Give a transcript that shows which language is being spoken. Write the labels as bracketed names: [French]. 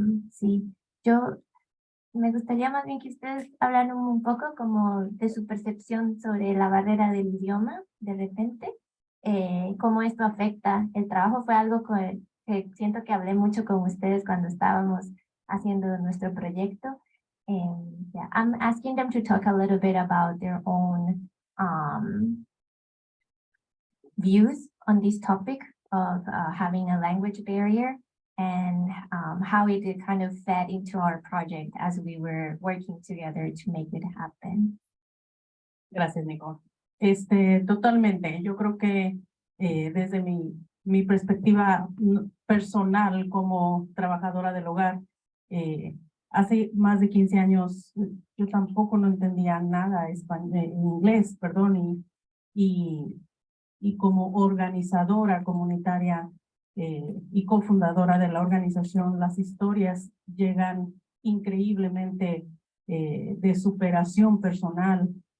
[Spanish] Sí, yo me gustaría más bien que ustedes hablaran un poco como de su percepción sobre la barrera del idioma, de repente, cómo esto afecta el trabajo. Fue algo que siento que hablé mucho con ustedes cuando estábamos haciendo nuestro proyecto. [English] Yeah, I'm asking them to talk a little bit about their own views on this topic of having a language barrier, and how it kind of fed into our project as we were working together to make it happen. [Spanish] Gracias, Nicole. Totalmente. Yo creo que desde mi perspectiva personal como trabajadora del hogar, hace más de 15 años yo tampoco no entendía nada inglés, perdón, y como organizadora comunitaria y cofundadora de la organización, las historias llegan increíblemente de superación personal.